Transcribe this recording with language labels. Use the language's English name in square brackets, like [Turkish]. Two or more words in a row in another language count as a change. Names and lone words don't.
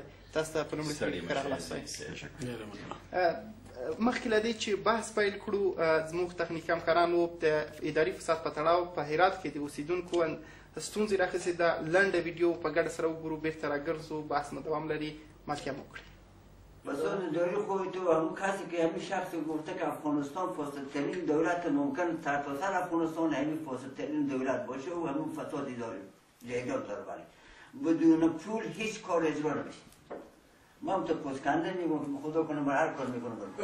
[Pashto] تاسو ته په لومړي کې راغلاست. مخکې له دې چې بحث پیل کړو، زموږ تخنیکي همکارانو د اداري فساد په تړاو په هرات کې د اوسیدونکو ستونزې راخیستې ده. لنډه ویډیو په ګډه سره وګورو، بیرته راګرځو، بحث مو دوام لري. ماتیم وکړئ. [Persian] مسئول اداری خودت و همون کسی که همین شخص گفته که افغانستان فاسدترین دولت ممکن سرتاسر افغانستان همین فاسدترین دولت باشه و همون فساد اداری جریان داره. بدون پول هیچ کار اجرا نمیشه. ما هم تو پوزکنده میگم خدا کنه من هر کار میکنم.